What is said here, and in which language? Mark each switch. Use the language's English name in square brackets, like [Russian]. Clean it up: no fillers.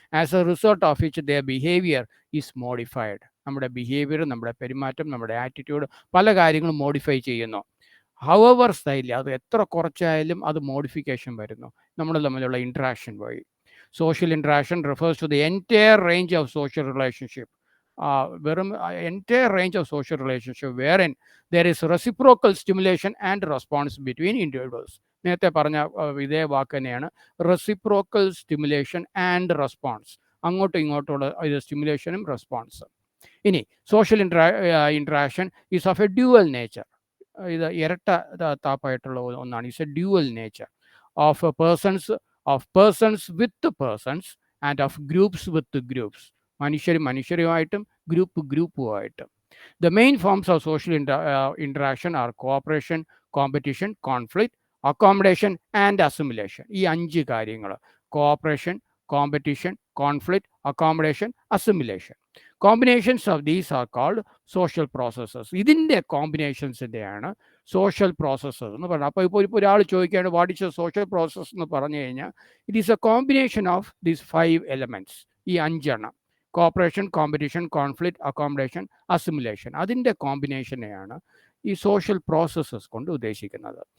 [English] As a result of which their behaviour is modified. [Malayalam] നമ്മുടെ behaviour, നമ്മുടെ പെരുമാറ്റം, നമ്മുടെ ആറ്റിറ്റ്യൂഡ്, പല കാര്യങ്ങളും മോഡിഫൈ ചെയ്യുന്നു. ഹവർ സ്റ്റൈൽ, അത് എത്ര കുറച്ചായാലും അത് മോഡിഫിക്കേഷൻ വരുന്നു നമ്മൾ തമ്മിലുള്ള ഇൻട്രാക്ഷൻ വഴി. [English] Social interaction refers to the entire range of social relationship. വെറും entire range of social relationship wherein there is reciprocal stimulation and response between individuals. [Malayalam] നേരത്തെ പറഞ്ഞ ഇതേ വാക്ക് തന്നെയാണ്, [English] Reciprocal stimulation and response. [Malayalam] അങ്ങോട്ടും ഇങ്ങോട്ടുള്ള ഇത് സ്റ്റിമുലേഷനും റെസ്പോൺസും. [English] ഇനി social interaction is of a dual nature. [Malayalam] ഇത് ഇരട്ട താപ്പായിട്ടുള്ള ഒന്നാണ്. [English] Is a dual nature of persons with persons and of groups with groups. [Malayalam] മനുഷ്യരുമായിട്ടും ഗ്രൂപ്പുമായിട്ടും. [English] The main forms of social interaction are cooperation, competition, conflict, accommodation and assimilation. [Malayalam] ഈ 5 കാര്യങ്ങൾ: cooperation, competition, conflict, accommodation, assimilation. [English] Combinations of these are called social processes. [Malayalam] ഇതിൻ്റെ കോമ്പിനേഷൻസിൻ്റെയാണ് social processes എന്ന് പറയുന്നത്. അപ്പോൾ ഇപ്പോൾ ഒരാൾ ചോദിക്കുകയാണ് [English] what is a social process [Malayalam] എന്ന് പറഞ്ഞു കഴിഞ്ഞാൽ, [English] It is a combination of these 5 elements, ഈ 5 എണ്ണം: cooperation, competition, conflict, accommodation, assimilation. [Malayalam] അതിൻ്റെ കോമ്പിനേഷനെയാണ് ഈ സോഷ്യൽ പ്രോസസ്സസ് കൊണ്ട് ഉദ്ദേശിക്കുന്നത്.